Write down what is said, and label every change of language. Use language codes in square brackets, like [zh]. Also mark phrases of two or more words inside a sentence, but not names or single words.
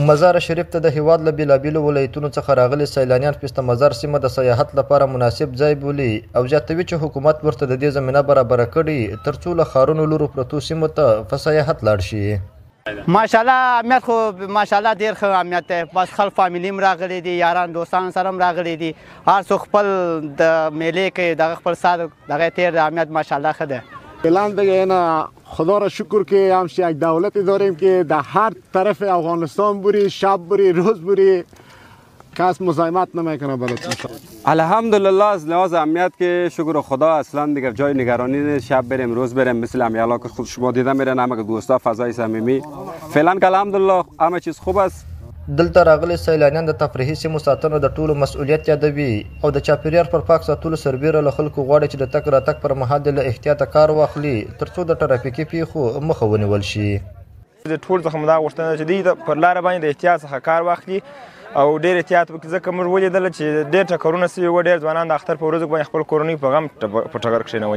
[ps] مزار شریف ته د هیواد له بېلابېلو ولایتونو څخه راغلي سیلانیان پسته مزار سیمه د سیاحت لپاره مناسب ځای بولي او زیاتوي چې حکومت ورته د دې زمینه برابره کړي تر څو له ښارونو لرو پرتو سیمو ته په سیاحت لاړ شي. ماشاءالله امنیت خو ماشاءالله ډېر ښه امنیت دی، بس خلک فامیلي هم راغلي دي، یاران دوستان سره هم راغلي دي، هر څوک خپل د میلې کوي دغه خپل سال دغه تیر د امنیت ماشاءالله ښه دی. [fa] فعلا دیگه اینا خدا را شکر که همش یک دولتی داریم که در هر طرف افغانستان بری، شب بری، روز بری، کس مزاحمت نمیکنه برات. الحمدلله از لحاظ امنیت که شکر خدا اصلا دیگر جای نگرانی نیست، شب بریم روز بریم مثل امیالا که خود شما دیده میرن، همه دوستا فضای صمیمی فعلا که الحمدلله همه چیز خوب است. [ps] دلته راغلي سیلانیان د تفریحي سیمو ساتنه د ټولو مسؤلیت یادوي او د چاپیریال پر پاک ساتلو سربیره له خلکو غواړي چې د تګ راتګ پر مهال د له احتیاطه کار واخلي تر څو د ټرافیکي پیښو مخه ونیول شي. د ټول څخه دا غوښتنه چې دوی پر لاره باندې د احتیاط څخه کار واخلي او ډېر احتیاط وکړي، ځکه موږ ولیدل چې ډېر ټکرونه سوي وو، ډېر ځوانان د اختر په ورځو باندې خپل کورنۍ په غم په ټکر کښېنولي.